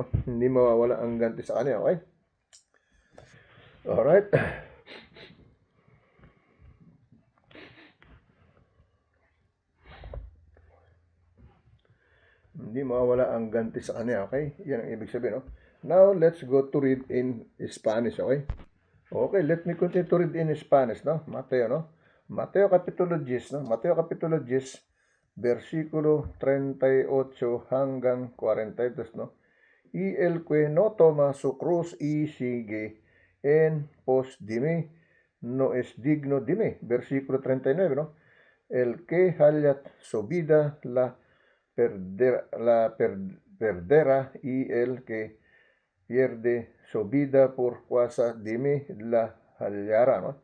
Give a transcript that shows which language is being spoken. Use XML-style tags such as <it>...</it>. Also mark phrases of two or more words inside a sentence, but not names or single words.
<tl>Hindi mawawala ang ganti sa kanya, okay?</tl> <en>Alright.</en> <tl>Hindi mawawala ang ganti sa kanya, okay? Yan ang ibig sabihin, no?</tl> <en>Now, let's go to read in Spanish, okay? Okay, let me continue to read in Spanish, no?</en> <tl>Mateo, no? Mateo Kapitulo 10, no? Mateo Kapitulo 10, versikulo 38 hanggang 42, no?</tl> <es>Y el que no toma su cruz y sigue en pos de mí, no es digno de mí. Versículo 39, ¿no? El que hallat su vida la perderá, y el que pierde su vida por causa de mí la hallará, ¿no?</es>